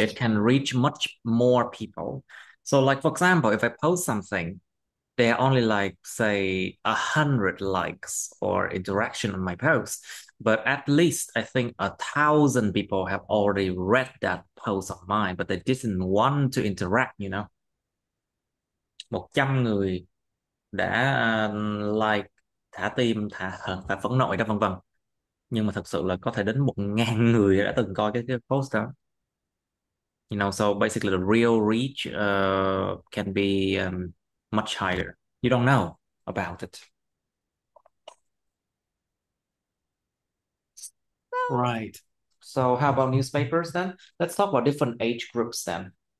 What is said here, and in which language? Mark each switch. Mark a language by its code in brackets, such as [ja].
[en] It can reach much more people. So, like for example, if I post something, there are only like say 100 likes or interaction on my post, but at least I think 1,000 people have already read that post of mine, but they didn't want to interact. [vi] 100 người đã like, thả tim, thả hờn, thả phẫn nộ đó, vân vân. Nhưng mà thật sự là có thể đến 1.000 người đã từng coi cái post đó. [en] So basically the real reach can be much higher. You don't know about it. so Right. So how about newspapers then? Let's talk about different age groups then.